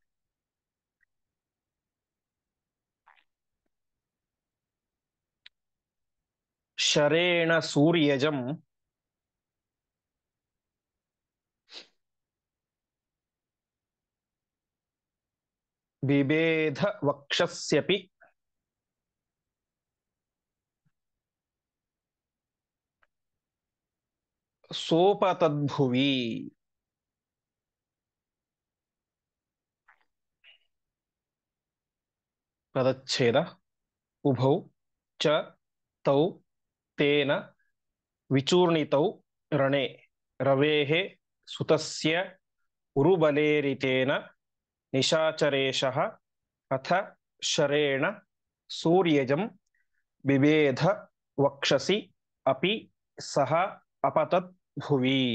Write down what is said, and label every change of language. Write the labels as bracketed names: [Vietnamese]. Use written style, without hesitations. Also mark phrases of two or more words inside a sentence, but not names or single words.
[Sanskrit] ಶರೇಣ ಸೂರ್ಯಜಂ ಬಿಬೇಧ ವಕ್ಷಸ್ಯಪಿ ಸೋಪತದ್ಭುವಿ. ಪದಚ್ಛೇದ. ಉಭೌ ಚ ತೌ ತೇನ ವಿಚೂರ್ಣಿತೌ ರಣೇ ರವೇಃ ಸುತಸ್ಯ ಉರುಬಲೇರಿತೇನ ನಿಶಾಚರೇಶಃ ಅಥ ಶರೇಣ ಸೂರ್ಯಜಂ ಬಿಬೇಧ ವಕ್ಷಸಿ ಅಪಿ ಸಹ ಅಪತತ್ ಭುವಿ.